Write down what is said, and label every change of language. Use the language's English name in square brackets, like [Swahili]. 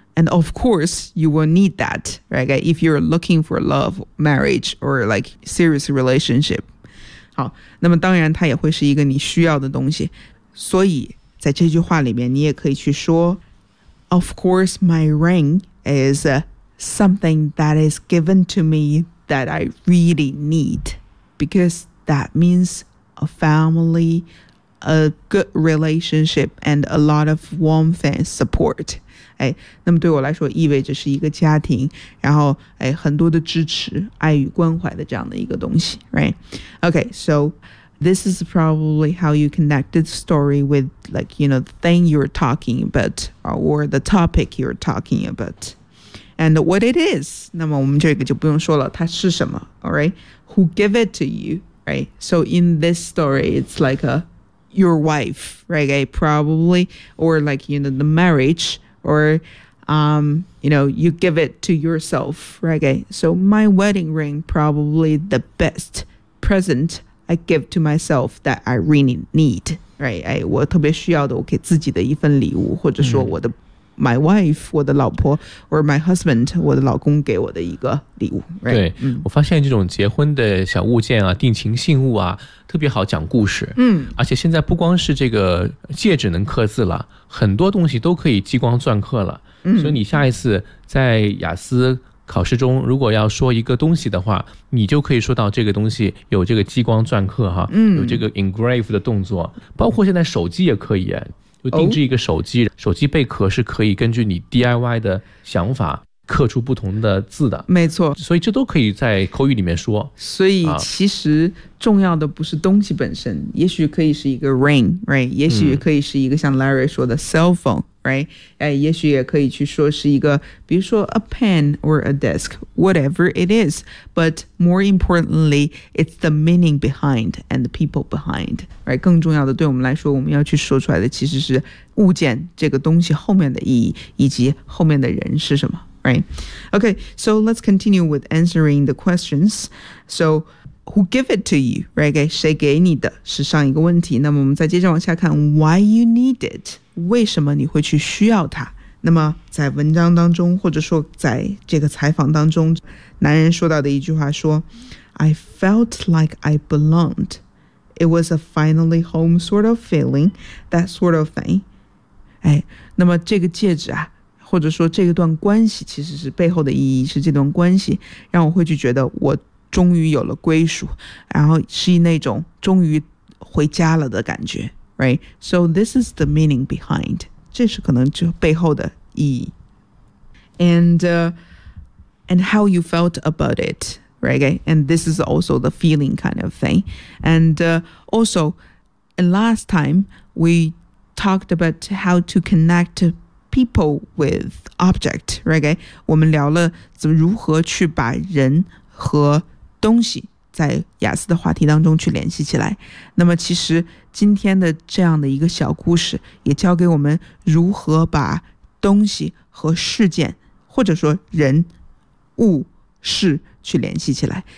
[English] And of course, you will need that, right? If you're looking for love, marriage, or like serious relationship. [Chinese] 好，那么当然它也会是一个你需要的东西。所以在这句话里面，你也可以去说 [English] ,Of course, my ring is something that is given to me that I really need. Because that means a family, a good relationship, and a lot of warmth and support. [Chinese] 哎，那么对我来说意味着是一个家庭，然后哎很多的支持、爱与关怀的这样的一个东西 ，right? [English] Okay, so this is probably how you connected the story with like you know the thing you're talking about or the topic you're talking about, and what it is. [Chinese] 那么我们这个就不用说了，它是什么 ？ [English] All right, who give it to you? Right? So in this story, it's like a your wife, right? Okay, probably or like you know the marriage. Or, you know, you give it to yourself, right? So my wedding ring, probably the best present I give to myself that I really need, right? [Chinese] 哎，我特别需要的，我给自己的一份礼物，或者说我的、mm-hmm. [English] my wife, [Chinese] 我的老婆 [English] or my husband, [Chinese] 我的老公给我的一个礼物、right? 对、mm-hmm. 我发现这种结婚的小物件啊，定情信物啊，特别好讲故事。嗯，而且现在不光是这个戒指能刻字了，很多东西都可以激光钻刻了。嗯，所以你下一次在雅思考试中如果要说一个东西的话，你就可以说到这个东西有这个激光钻刻哈，嗯，有这个 engrave 的动作。包括现在手机也可以，就定制一个手机、哦、手机贝壳是可以根据你 DIY 的想法刻出不同的字的，没错，所以这都可以在口语里面说。所以其实重要的不是东西本身、啊、也许可以是一个 ring, right? 也许可以是一个像 Larry 说的 cell phone, right? 哎，也许也可以去说是一个比如说 [English] a pen or a desk, whatever it is. But more importantly, it's the meaning behind and the people behind, right? [Chinese] 更重要的对我们来说，我们要去说出来的其实是物件这个东西后面的意义以及后面的人是什么。 [English] Right. Okay, so let's continue with answering the questions. So, who give it to you? Right? [Chinese] 谁给你的是上一个问题。那么我们再接着往下看 [English] why you need it? [Chinese] 为什么你会去需要它？那么在文章当中，或者说在这个采访当中，男人说到的一句话说 [English] I felt like I belonged. It was a finally home sort of feeling, that sort of thing. [Chinese] 哎，那么这个戒指啊，或者说这段关系，其实是背后的意义是这段关系让我会去觉得我终于有了归属，然后是那种终于回家了的感觉。 [English] Right, so this is the meaning behind. [Chinese] 这是可能就背后的意义。 [English] And how you felt about it, right? And this is also the feeling kind of thing. And last time we talked about how to connect people with object, right? [Chinese] 我们聊了怎么如何去把人和东西在雅思的话题当中去联系起来。那么其实今天的这样的一个小故事也教给我们如何把东西和事件，或者说人物事去联系起来。